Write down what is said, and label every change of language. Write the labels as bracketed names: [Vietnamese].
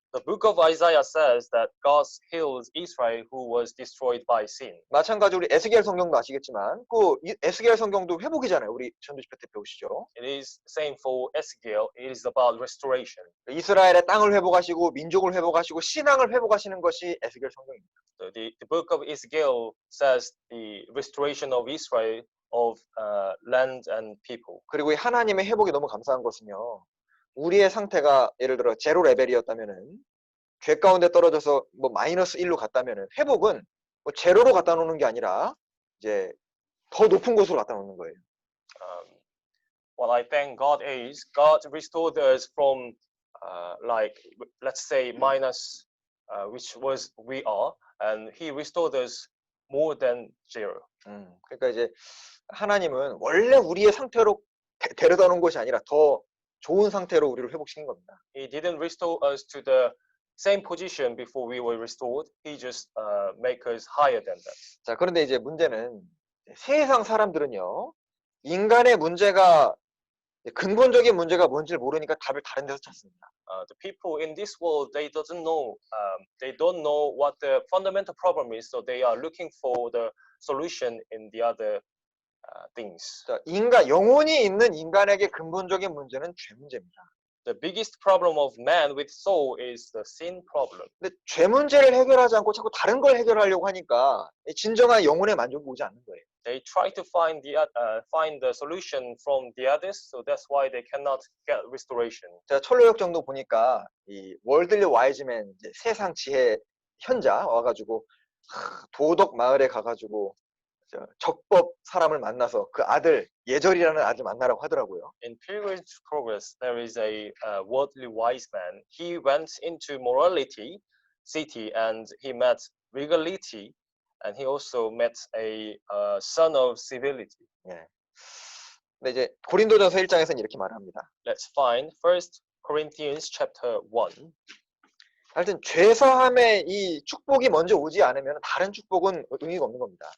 [English] The book of Isaiah says that God heals Israel who was destroyed by sin. [Korean] 마찬가지로 우리 에스겔 성경도 아시겠지만 그 에스겔 성경도 회복이잖아요. 우리 전도 집회 때 배우시죠. [English] It is same for Ezekiel. It is about restoration. [Korean] 이스라엘의 땅을 회복하시고 민족을 회복하시고 신앙을 회복하시는 것이 에스겔 성경입니다. [English] So the book of Ezekiel says the restoration of Israel of land and people. [Korean] 그리고 이 하나님의 회복이 너무 감사한 것은요. 우리의 상태가 예를 들어 제로 레벨이었다면은 죄 가운데 떨어져서 뭐 마이너스 1로 갔다면은 회복은 뭐 제로로 갖다 놓는 게 아니라 이제 더 높은 곳으로 갖다 놓는 거예요. [English] What I thank God is God restored us from like let's say minus which was we are and He restored us more than zero. [Korean] 그러니까 이제 하나님은 원래 우리의 상태로 데려다 놓은 것이 아니라 더 좋은 상태로 우리를 회복시킨 겁니다. [English] He didn't restore us to the same position before we were restored. He just make us higher than that. [Korean] 자, 그런데 이제 문제는 세상 사람들은요. 인간의 문제가 근본적인 문제가 뭔지를 모르니까 답을 다른 데서 찾습니다. [English] The people in this world they don't know what the fundamental problem is, so they are looking for the solution in the other things. [Korean] 자, 영혼이 있는 인간에게 근본적인 문제는 죄 문제입니다. [English] The biggest problem of man with soul is the sin problem. [Korean] 근데 죄 문제를 해결하지 않고 자꾸 다른 걸 해결하려고 하니까 진정한 영혼의 만족이 오지 않는 거예요. [English] They try to find the solution from the others, so that's why they cannot get restoration. [Korean] 제가 철로역 정도 보니까 이 월들리 와이즈맨 이제 세상 지혜 현자 와가지고 도덕 마을에 가가지고 적법 사람을 만나서 그 아들 예절이라는 아들 만나라고 하더라고요. [English] In Pilgrim's Progress, there is a worldly wise man. He went into morality city and he met regality, and he also met a son of civility. [Korean] 예. 근데 이제 고린도전서 1장에서는 이렇게 말합니다. [English] Let's find 1 Corinthians chapter 1. [Korean] 하여튼 죄사함의 이 축복이 먼저 오지 않으면 다른 축복은 의미가 없는 겁니다.